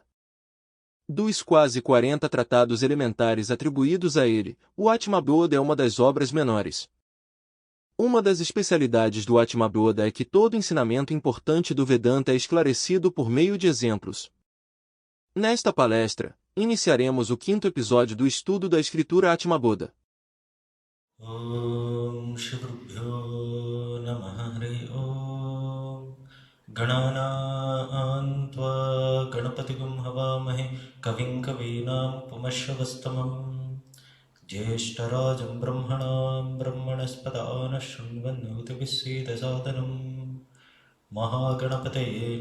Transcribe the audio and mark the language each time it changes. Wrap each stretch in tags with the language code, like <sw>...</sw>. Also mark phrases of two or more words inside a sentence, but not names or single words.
<pt>Dos quase 40 tratados elementares atribuídos a ele, o Atmabodha é uma das obras menores. Uma das especialidades do Atmabodha é que todo ensinamento importante do Vedanta é esclarecido por meio de exemplos. Nesta palestra, iniciaremos o 5º episódio do estudo da escritura Atmabodha.</pt> <sa>ॐ श्री गुरुभ्यो नमः हरे ॐ गणन अन्त्व गणपतिगुम् हवामहे कविम् कवीनाम् पुमश्रवस्तमम् ज्येष्ठराजम् ब्रह्मणाम् ब्रह्मणस्पद शुन्वन्नुति विसिद सादनम् महागणपतये</sa>